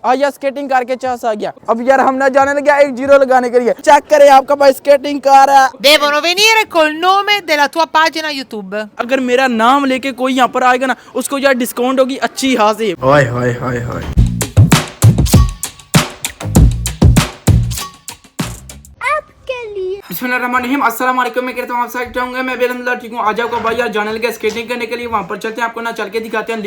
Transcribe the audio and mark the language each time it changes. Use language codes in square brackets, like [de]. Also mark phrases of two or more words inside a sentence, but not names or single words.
[hi] यार स्केटिंग कार के चांस आ गया। अब यार हम ना जाने लगे 1-0 लगाने के लिए। चेक करें आपका भाई स्केटिंग कार है। [it] Devono venire col nome della tua pagina YouTube. [hi] अगर मेरा नाम लेके कोई यहाँ पर आएगा ना, उसको यार डिस्काउंट होगी अच्छी खासी। हाय हाय हाय हाय। [ar] بسم الله الرحمن الرحيم، السلام عليكم. [hi] मैं कहता हूँ आप सब चाहूँगा मैं अल्हम्दुलिल्लाह ठीक हूँ। आज आपको भाई यार जाने लगे स्केटिंग करने के लिए, वहाँ पर चलते हैं, आपको ना चल के दिखाते हैं।